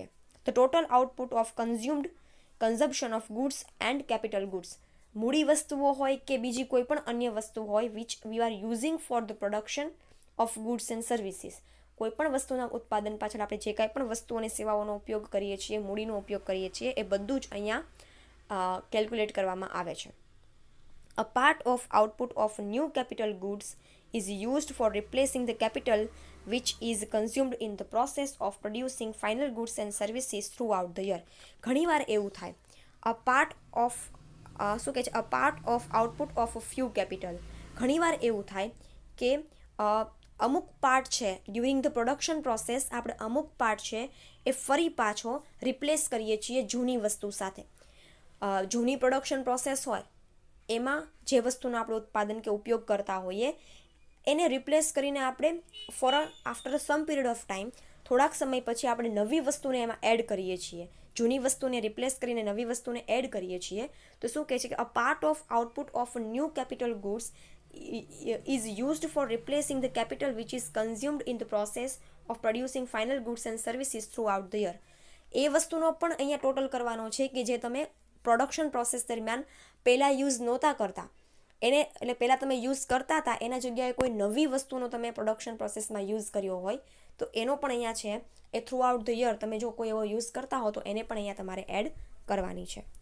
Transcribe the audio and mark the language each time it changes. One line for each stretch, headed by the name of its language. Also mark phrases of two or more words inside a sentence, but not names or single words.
English: The total output of consumption of goods and capital goods,
Gujarati: મૂડી વસ્તુઓ હોય કે બીજી કોઈ પણ અન્ય વસ્તુ હોય
English: which we are using for the production of goods and services.
Gujarati: કોઈ પણ વસ્તુના ઉત્પાદન પાછળ આપણે જે કાંઈ પણ વસ્તુ અને સેવાઓનો ઉપયોગ કરીએ છીએ, મૂડીનો ઉપયોગ કરીએ છીએ, એ બધું જ અહીંયા કેલ્ક્યુલેટ કરવામાં આવે છે.
English: A part of output of new capital goods is used for replacing the capital which is consumed in the process of producing final goods and services throughout the year.
Gujarati: ઘણીવાર એવું થાય,
English: a part of
Gujarati: શું કહે છે,
English: a part of output of a few capital.
Gujarati: ઘણીવાર એવું થાય કે અમુક પાર્ટ છે
English: during the production process,
Gujarati: આપણે અમુક પાર્ટ છે એ ફરી પાછો રિપ્લેસ કરીએ છીએ જૂની વસ્તુ સાથે. જૂની
English: production process
Gujarati: હોય એમાં જે વસ્તુનો આપણે ઉત્પાદન કે ઉપયોગ કરતા હોઈએ એને રિપ્લેસ કરીને આપણે
English: after some period of time,
Gujarati: થોડાક સમય પછી આપણે નવી વસ્તુને એમાં એડ કરીએ છીએ. જૂની વસ્તુને રિપ્લેસ કરીને નવી વસ્તુને એડ કરીએ છીએ. તો શું કહે છે કે
English: a part of output of new capital goods is used for replacing the capital which is consumed in the process of producing final goods and services throughout the year.
Gujarati: એ વસ્તુનો પણ અહીંયા ટોટલ કરવાનો છે કે જે તમે
English: production process
Gujarati: દરમિયાન પહેલાં યુઝ નહોતા કરતા, એને એટલે પહેલાં તમે યુઝ કરતા હતા એના જગ્યાએ કોઈ નવી વસ્તુનો તમે
English: production processમાં
Gujarati: યુઝ કર્યો હોય તો એનો પણ અહીંયા છે એ
English: throughout the year
Gujarati: તમે જો કોઈ એવો યુઝ કરતા હો તો એને પણ અહીંયા તમારે એડ કરવાની છે.